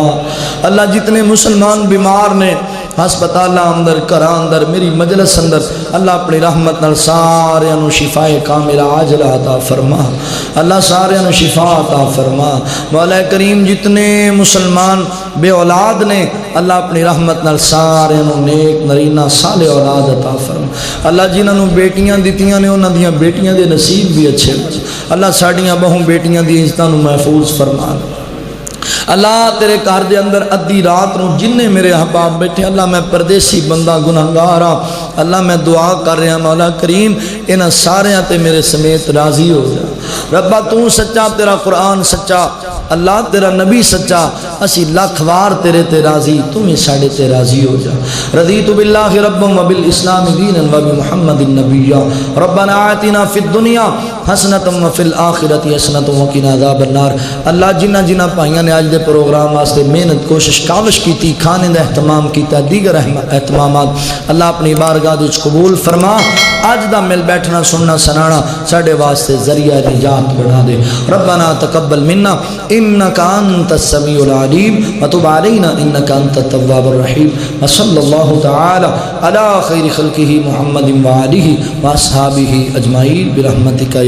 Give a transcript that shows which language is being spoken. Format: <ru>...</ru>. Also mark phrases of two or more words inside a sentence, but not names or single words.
<pa>اللہ جتنے مسلمان بیمار نے ہسپتالاں اندر گھراں اندر میری مجلس اندر اللہ اپنی رحمت نال سارے نو شفا کاملہ عاجلہ عطا فرما۔ اللہ سارے نو شفا عطا فرما۔ مولا کریم جتنے مسلمان بے اولاد نے اللہ اپنی رحمت نال سارے نو نیک نرینہ صالح اولاد عطا فرما۔ اللہ جنہاں نو بیٹیاں دتیاں نے انہاں دیاں بیٹیاں دے نصیب بھی اچھے اللہ ساڑیاں بہوں بیٹیاں دی عزتاں نو محفوظ فرما۔ اللہ تیرے گھر دے اندر ادھی رات نو جننے میرے احباب بیٹھے اللہ میں پردیسی بندہ گناہگارا اللہ میں دعا کر رہا مولا کریم انہاں سارے تے میرے سمیت راضی ہو جا۔ ربا تو سچا تیرا قرآن سچا اللہ تیرا نبی سچا اسی لاکھ وار تیرے تے راضی تم ہی ساڑے تے راضی ہو جا۔</pa> <ar>رضیت باللہ ربا وبالاسلام دینا وبمحمد النبی۔ ربنا آتنا فی الدنیا حسنۃ وفی الآخرۃ حسنۃ وقنا عذاب النار۔</ar> <pa>اللہ جنہ جنہ پائیاں نے آج دے پروگرام واسطے محنت کوشش کاوش کی تھی کھانے دا اہتمام کیتا دیگر اہتمامات اللہ اپنی بارگاہ وچ قبول فرما۔ آج دا مل بیٹھنا سننا سنانا ساڑے واسطے ذریعہ نجات بنا دے۔</pa> <ar>ربنا تقبل منا انک انت السمیع العلیم وتب علینا انک انت التواب الرحیم وصلی اللہ تعالی علی خیر خلقہ محمد وآلہ واصحابہ اجمعین برحمتک یا</ar>